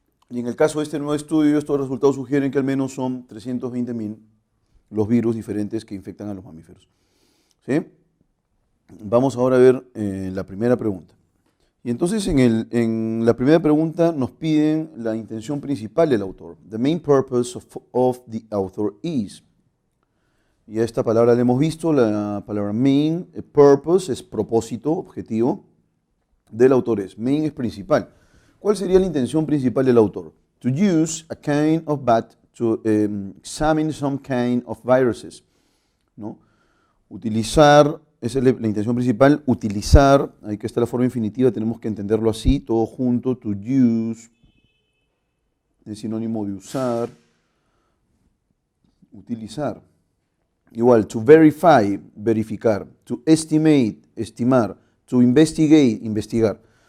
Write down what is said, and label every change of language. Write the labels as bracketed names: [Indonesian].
[Spanish] Y en el caso de este nuevo estudio, estos resultados sugieren que al menos son 320.000 los virus diferentes que infectan a los mamíferos. ¿Sí? Vamos ahora a ver la primera pregunta. Y entonces en la primera pregunta nos piden la intención principal del autor. [English] The main purpose of the author is. [Spanish] Y a esta palabra la hemos visto, la palabra main, purpose es propósito, objetivo, del autor es. Main es principal. ¿Cuál sería la intención principal del autor? [English] To use a kind of bat to examine some kind of viruses. [Spanish] ¿No? Utilizar, esa es la intención principal, utilizar, ahí que está la forma infinitiva, tenemos que entenderlo así, todo junto, to use, es sinónimo de usar, utilizar. Igual, to verify, verificar, to estimate, estimar, to investigate, investigar.